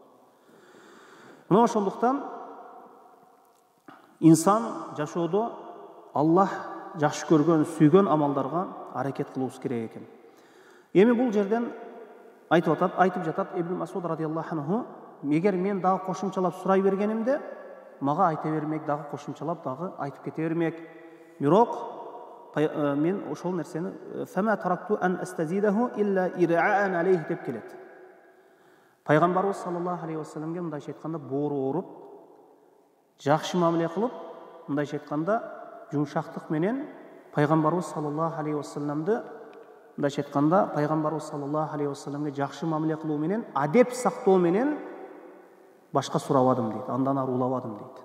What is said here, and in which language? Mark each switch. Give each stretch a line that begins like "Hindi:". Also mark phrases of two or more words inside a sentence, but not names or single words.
Kyrgyz: Мына ошондуктан инсан жашоодо Аллах жакшы көргөн, сүйгөн амалдарга аракет кылуубуз керек экен. Эми бул жерден айтып жатат Ибн Масуд
Arabic: رضي الله عنه,
Kyrgyz: эгер мен дагы кошумчалап сурай бергенимде, мага айта бермек, дагы кошумчалап дагы айтып кете бермек. Бирок мен ошол нерсени
Arabic: "فما تركت أن أستزيده إلا إرعاء عليه"
Kyrgyz: деп келет. Пайгамбарыбыз
Arabic: صلى الله عليه وسلم
Kyrgyz: мындайча айтканда боору ооруп, жакшы мамиле кылып, мындайча айтканда жумшактык менен пайгамбарыбыз
Arabic: صلى الله عليه وسلم
Kyrgyz: мындайча айтканда пайгамбарыбыз
Arabic: صلى الله عليه وسلم
Kyrgyz: жакшы мамиле кылуу менен, адеп сактоо менен башка сурабадым дейт, андан ары улабадым дейт.